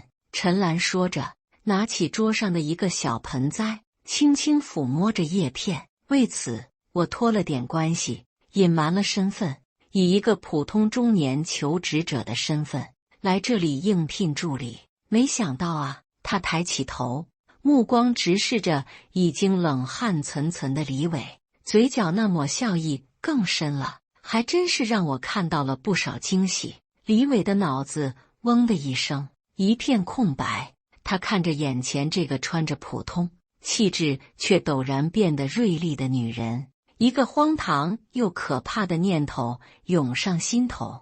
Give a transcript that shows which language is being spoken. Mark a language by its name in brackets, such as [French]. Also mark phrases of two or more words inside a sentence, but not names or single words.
[Chinese] 陳蘭說着，拿起桌上的一個小盆栽，輕輕撫摸着葉片。為此，我托了點關係，隱瞞了身份，以一個普通中年求職者的身份來這裡應聘助理。沒想到啊，他抬起頭，目光直視着已經冷汗涔涔的李偉，嘴角那抹笑意更深了，還真是讓我看到了不少驚喜。李偉的腦子嗡的一聲，一片空白。他看着眼前這個穿着普通、氣質卻陡然變得銳利的女人，一個荒唐又可怕的念頭湧上心頭。